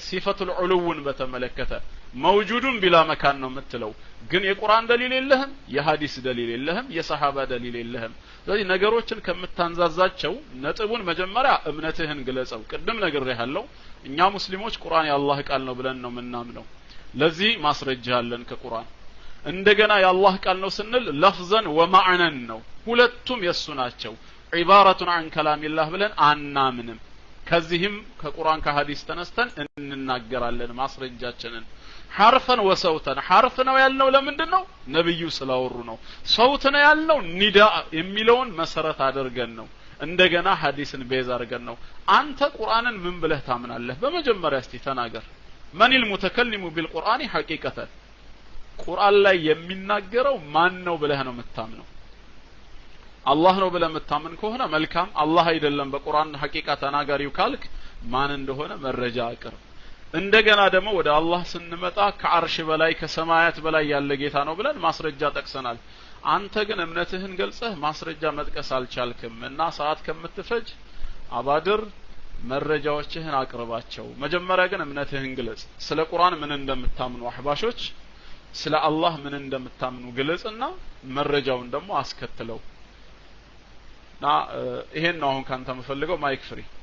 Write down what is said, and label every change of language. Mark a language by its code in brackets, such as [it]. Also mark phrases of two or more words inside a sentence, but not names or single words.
[ar] صفة العلو [am] በተመለከተ [ar] موجود بلا مكان [am] ነው የምትለው ግን የቁርአን ደሊል የለህም የሐዲስ ደሊል የለህም የሰሃባ ደሊል የለህም ስለዚህ ነገሮችን ከምታንዛዛቸው ነጥቡን መጀመሪያ እምነትህን ግለጸው ቅድም ነግሬሃለሁ እኛ ሙስሊሞች ቁርአን የአላህ ቃል ነው ብለን ነው ምናምነው ለዚህ ማስረጃ አለን ከቁርአን እንደገና የአላህ ቃል ነው ስንል [ar] لفظا ومعنى [am] ነው ሁለቱም የሱ ናቸው ዒባረቱን [ar] عن كلام الله [am] ብለን አናምንም ከዚህም ከቁርአን ከሐዲስ ተነስተን እንናገራለን ማስረጃችንን [ar] حرفا وصوتا [am] ሐርፍ ነው ያልነው ለምንድነው ነብዩ ስላወሩ ነው ሰውት ነው ያልነው ኒዳ የሚለውን መሰረት አድርገን ነው እንደገና ሐዲስን ቤዝ አድርገን ነው አንተ ቁርአንን ምን ብለህ ታምናለህ በመጀመሪያ እስቲ ተናገር ማን [ar] المتكلم بالقرآن حقيقة [am] ቁርአን ላይ የሚናገረው ማን ነው ብለህ ነው የምታምነው አላህ ነው ብለህ የምታምን ከሆነ መልካም አላህ አይደለም በቁርአን ሐቂቃ ተናጋሪው ካልክ ማን እንደሆነ መረጃ አቅርብ እንደገና ደግሞ ወደ አላህ ስንመጣ ከአርሽ በላይ ከሰማያት በላይ ያለ ጌታ ነው ብለን ማስረጃ ጠቅሰናል አንተ ግን እምነትህን ገልጸህ ማስረጃ መጥቀስ አልቻልክም እና ሰዓት ከምትፈጅ አባድር መረጃዎችህን አቅርባቸው መጀመሪያ ግን እምነትህን ግለጽ ስለ ቁርአን ምን እንደምታምኑ አህባሾች ስለ አላህ ምን እንደምታምኑ ግለጽና መረጃውን ደግሞ አስከትለው ና ይሄን ነው አሁን ካንተ መፈልገው [en] mic free